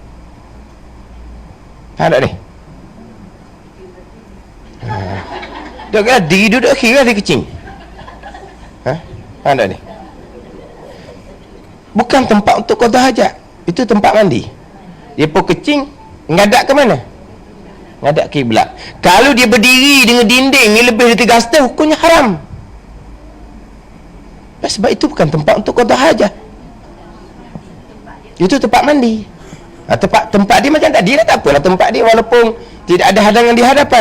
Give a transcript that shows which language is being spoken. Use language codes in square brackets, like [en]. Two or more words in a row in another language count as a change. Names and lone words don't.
[ms] Faham tak ni? Dia kata diri duduk kira dia kecing. Faham tak ni? Bukan tempat untuk qada hajat. Itu tempat mandi. Dia pun kecing, ngadak ke mana? Ngadak kiblat. Kalau dia berdiri dengan dinding ni lebih dari 3 hasta, hukumnya haram. Sebab itu bukan tempat untuk qada hajat. Itu tempat mandi. Tempat dia macam tadi lah, tak apalah tempat dia walaupun tidak ada hadangan di hadapan.